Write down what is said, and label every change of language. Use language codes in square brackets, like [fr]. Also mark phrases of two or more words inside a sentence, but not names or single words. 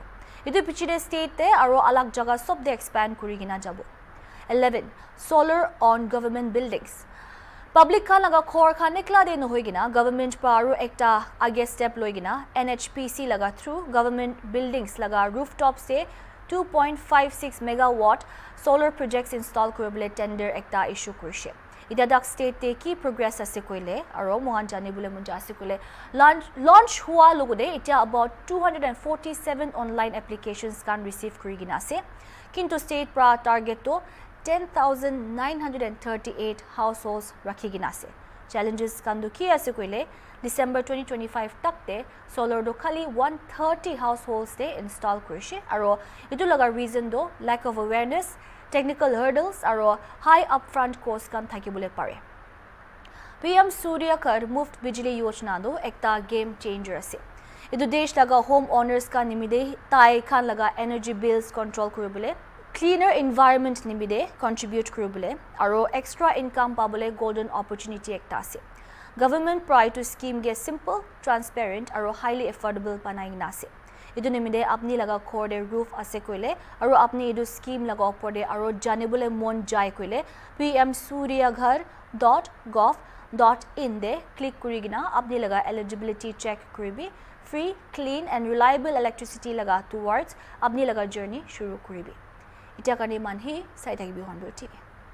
[nag] Idu pichide state te aro alag jaga sob de expand kuri gina jabo. 11. [en] Solar on government buildings. [nag] Public kan laga core kan nikla de no hoi gina government pra aro ekta age step loi gina NHPC laga through [en] government buildings [nag] laga rooftop se [en] 2.56 megawatt solar projects [nag] install kuribole tender ekta issue kurishe. Ida dak state te ki progress ase koile aro mohan janibole munja ase koile launch hua logode itia about 247 [en] online applications [nag] can receive kurigina ase. Kintu state pra target to 10,938 households rakhigina ase. Challenges kandu ki ase koile December 2025 takte solar do khali 130 households de install kurishe aro itu laga reason do [en] lack of awareness, technical hurdles [nag] aro [en] high upfront cost [nag] kan thakibole pare. PM Surya Ghar Muft Bijli Yojana do ekta [en] game changer [nag] ase. Itu desh laga [en] home owners [nag] ka nimide tai khan laga [en] energy bills [nag] control kuribole [en] cleaner environment [nag] nimide contribute kuribole aro [en] extra income [nag] pabole [en] golden opportunity [nag] ekta ase. Government prior to scheme ge [en] simple, transparent [nag] aro [en] highly affordable [nag] banai na ase. Idu nimide apni laga core de roof ase koile aro apni idu scheme laga opor de aro janibole mon jai koile pmsuryaghar.gov.in de click kurigina apni laga [en] eligibility check [nag] kuribi [en] free, clean and reliable electricity [nag] laga towards apni laga journey shuru kuribi. Itia kani manhi sai thakibi Hornbill TV.